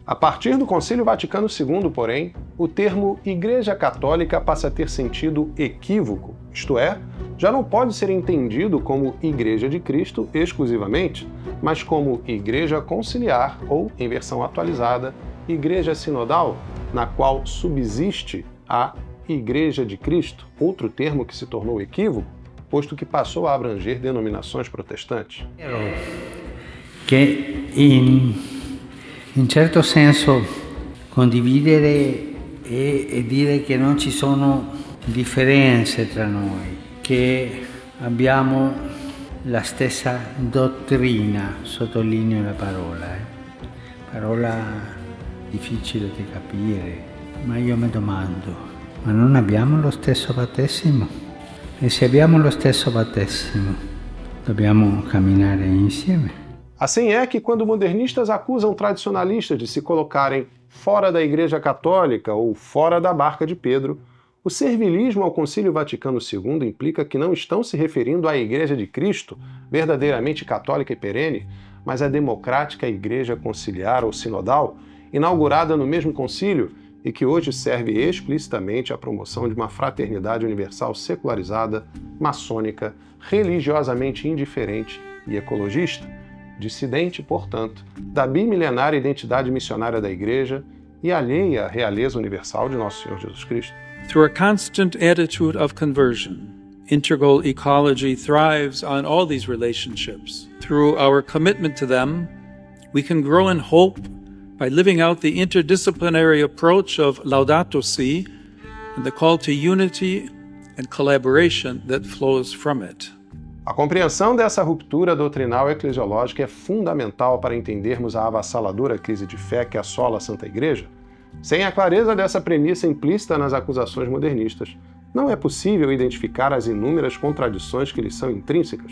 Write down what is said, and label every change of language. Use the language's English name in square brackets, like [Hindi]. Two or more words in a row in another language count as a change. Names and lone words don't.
[Portuguese] A partir do Concílio Vaticano II, porém, o termo Igreja Católica passa a ter sentido equívoco, isto é, já não pode ser entendido como Igreja de Cristo exclusivamente, mas como Igreja Conciliar ou, em versão atualizada, Igreja Sinodal, na qual subsiste a Igreja de Cristo, outro termo que se tornou equívoco, posto que passou a abranger denominações protestantes. [Italian] Che in certo senso condividere e dire che non ci sono differenze tra noi, che abbiamo la stessa dottrina, sottolineo la parola difficile da capire, ma io mi domando, ma non abbiamo lo stesso battesimo? E se abbiamo lo stesso battesimo, dobbiamo camminare insieme? [Portuguese] Assim é que quando modernistas acusam tradicionalistas de se colocarem fora da Igreja Católica ou fora da barca de Pedro, o servilismo ao Concílio Vaticano II implica que não estão se referindo à Igreja de Cristo, verdadeiramente católica e perene, mas à democrática Igreja Conciliar ou Sinodal, inaugurada no mesmo concílio e que hoje serve explicitamente à promoção de uma fraternidade universal secularizada, maçônica, religiosamente indiferente e ecologista, dissidente, portanto, da bimilenária identidade missionária da Igreja e alheia à realeza universal de Nosso Senhor Jesus Cristo. [English] Through a constant attitude of conversion, integral ecology thrives on all these relationships. Through our commitment to them, we can grow in hope by living out the interdisciplinary approach of Laudato Si and the call to unity and collaboration that flows from it. [Portuguese] A compreensão dessa ruptura doutrinal eclesiológica é fundamental para entendermos a avassaladora crise de fé que assola a Santa Igreja. Sem a clareza dessa premissa implícita nas acusações modernistas, não é possível identificar as inúmeras contradições que lhes são intrínsecas.